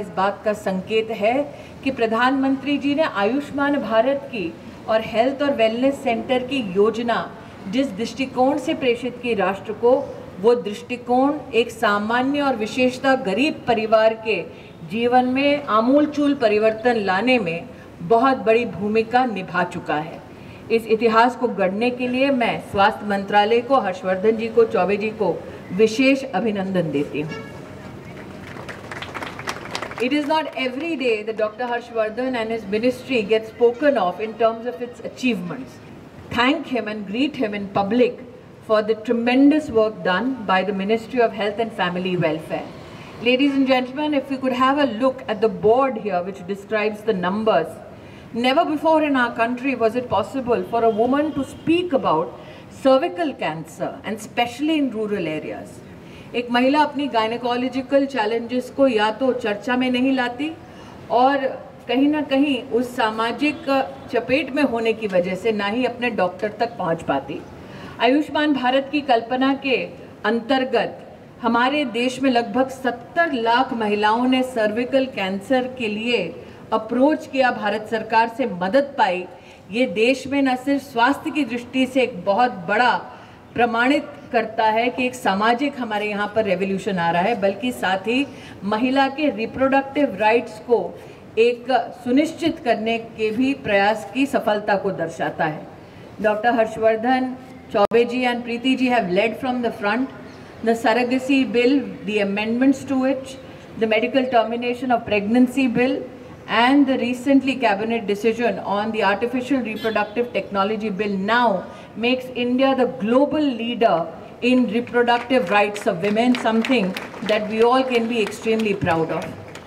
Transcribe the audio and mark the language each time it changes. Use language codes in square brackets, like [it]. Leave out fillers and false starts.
[hi] इस बात का संकेत है कि प्रधानमंत्री जी ने आयुष्मान भारत की और हेल्थ और वेलनेस सेंटर की योजना जिस दृष्टिकोण से प्रेषित की राष्ट्र को, वो दृष्टिकोण एक सामान्य और विशेषतः गरीब परिवार के जीवन में आमूलचूल परिवर्तन लाने में बहुत बड़ी भूमिका निभा चुका है। इस इतिहास को गढ़ने के लिए मैं स्वास्थ्य मंत्रालय को, हर्षवर्धन जी को, चौबे जी को विशेष अभिनंदन देती हूँ। [en] It is not every day that Dr. Harshvardhan and his ministry get spoken of in terms of its achievements. Thank him and greet him in public for the tremendous work done by the Ministry of Health and Family Welfare. Ladies and gentlemen, if we could have a look at the board here which describes the numbers, never before in our country was it possible for a woman to speak about cervical cancer and especially in rural areas. [hi] एक महिला अपनी gynaecological challenges को या तो चर्चा में नहीं लाती और कहीं ना कहीं उस सामाजिक चपेट में होने की वजह से ना ही अपने डॉक्टर तक पहुंच पाती। आयुष्मान भारत की कल्पना के अंतर्गत हमारे देश में लगभग 70 लाख महिलाओं ने सर्विकल कैंसर के लिए अप्रोच किया, भारत सरकार से मदद पाई। ये देश में न सिर्फ स्वास्थ्य की दृष्टि से एक बहुत बड़ा प्रमाणित करता है कि एक सामाजिक हमारे यहाँ पर रेवोल्यूशन आ रहा है, बल्कि साथ ही महिला के रिप्रोडक्टिव राइट्स को एक सुनिश्चित करने के भी प्रयास की सफलता को दर्शाता है। [en] Doctor Harshvardhan, Choubey ji and Preeti ji have led from the front the surrogacy bill, the amendments to it, the medical termination of pregnancy bill, and the recently cabinet decision on the artificial reproductive technology bill now makes India the global leader in reproductive rights of women, something that we all can be extremely proud of.